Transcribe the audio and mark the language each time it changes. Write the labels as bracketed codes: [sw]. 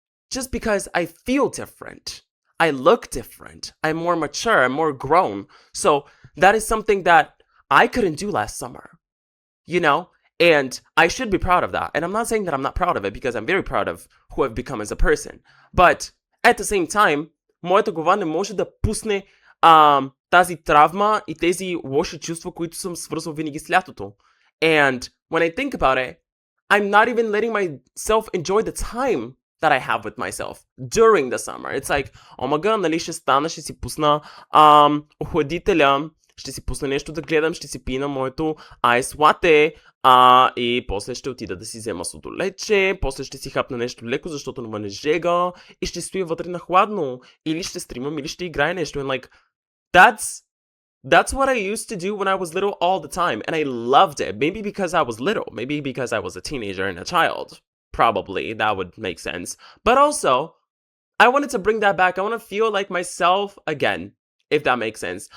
[en] Just because I feel different. I look different. I'm more mature. I'm more grown. So that is something that I couldn't do last summer, you know? And I should be proud of that. And I'm not saying that I'm not proud of it, because I'm very proud of who I've become as a person. But at the same time, [bg] моята глава не може да пусне тази травма и тези лоши чувства, които съм свързвал винаги с лятото. [en] And when I think about it, I'm not even letting myself enjoy the time that I have with myself during the summer. It's like, oh my god, [bg] нали ще стана, ще си пусна охладителя, ще си пусна нещо да гледам, ще си пина моето айс лате, и после ще отида да си взема сладолече, после ще си хапна нещо леко, защото навън е жега, и ще стоя вътре на хладно, или ще стримам, или ще играя нещо. [en] And like, that's what I used to do when I was little all the time, and I loved it. Maybe because I was little, maybe because I was a teenager and a child. Probably, that would make sense. But also, I wanted to bring that back. I want to feel like myself again, if that makes sense.